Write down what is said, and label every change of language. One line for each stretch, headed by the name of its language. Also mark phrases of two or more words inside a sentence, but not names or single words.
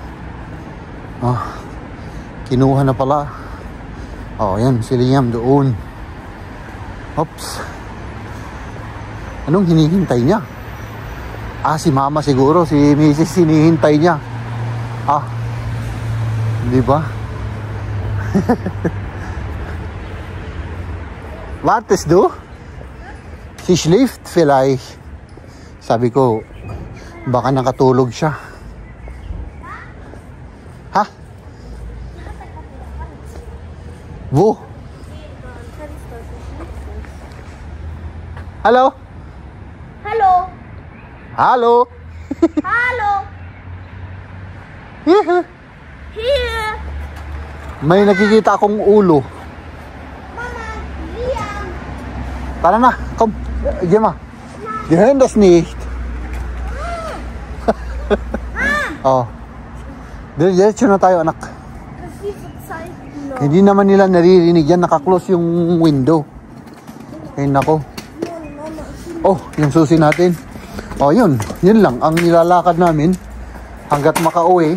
Filipino: Kinuha na pala. Yan si Liam doon. Oops. Anong hinihintay niya? Si mama siguro, si Mrs. hinihintay niya. Di ba?
German: Wartest du? Sie schläft vielleicht.
Filipino: Sabi ko, baka nakatulog siya. Ha?
German: Wo? Hallo? Hallo? Hallo? Hallo?
English: Here.
German: Hier!
Filipino: May nakikita akong ulo. Mama, Liam! Tara na,
German: komm, geh mal. Wir hören das nicht. Oh.
Filipino: Diretso na tayo, anak. Kasi outside. No. Hindi naman nila naririnig yan. Naka-close yung window. Ay, nako. Oh, yung susi natin. Oh, yun. Yun lang. Ang nilalakad namin hanggat makauwi.